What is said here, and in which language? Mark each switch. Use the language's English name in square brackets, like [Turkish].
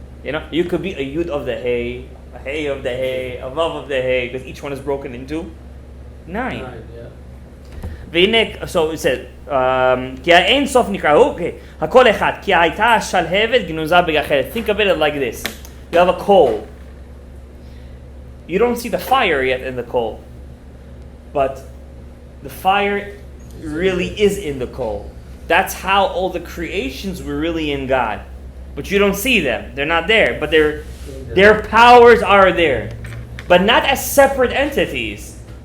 [English] You know, you could be a Yud of the Hey, a Hey of the Hey, a Vav of the Hey, because each one is broken into 9. Yeah. So it says, [Hebrew] כי האין סוף נקרא, okay, הכל אחד, כי הייתה השלהבת גנוזה בגחלת. [English] Think of it like this. You have a coal. You don't see the fire yet in the coal. But the fire really is in the coal. That's how all the creations were really in God. But you don't see them. They're not there. But their powers are there. But not as separate entities.